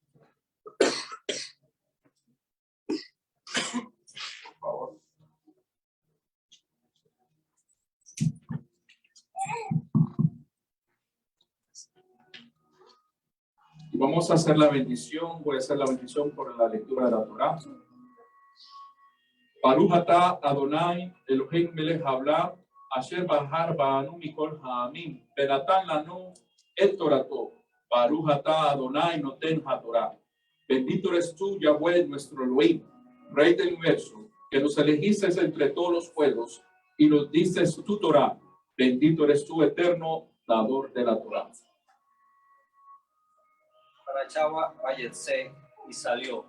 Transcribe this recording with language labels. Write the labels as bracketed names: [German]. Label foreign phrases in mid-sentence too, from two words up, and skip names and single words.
[Spanish] Por favor. Y vamos a hacer la bendición. Voy a hacer la bendición por la lectura de la Torá. [Hebrew] ברוך אתה אדני אלהים מלך העולם אשר בחר בנו מכל העמים ונתן לנו את תורתו. ברוך אתה אדני נותן התורה. [Spanish] Bendito eres tú, Yahweh, nuestro Elohim, Rey del universo, que nos elegiste entre todos los pueblos y nos diste tu Torá. Bendito eres tú, eterno dador de la Torá. Para Chava Vayetse y salió.